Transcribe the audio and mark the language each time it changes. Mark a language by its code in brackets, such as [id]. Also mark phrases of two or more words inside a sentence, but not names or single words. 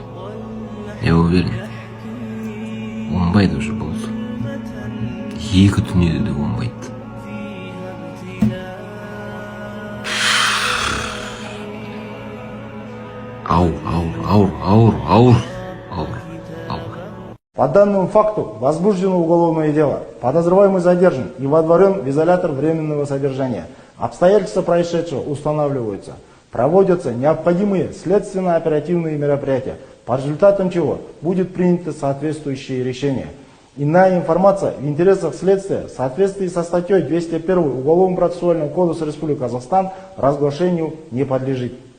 [ru] Не уверен. [kk] Оңбайды уже болды. Екі дүниеде де оңбайды. Ауыр. [ru] По данному факту возбуждено уголовное дело. Подозреваемый задержан и водворен в изолятор временного содержания. Обстоятельства происшедшего устанавливаются. Проводятся необходимые следственно-оперативные мероприятия, по результатам чего будет принято соответствующее решение. Иная информация в интересах следствия в соответствии со статьей 201 Уголовно-процессуального кодекса Республики Казахстан разглашению не подлежит.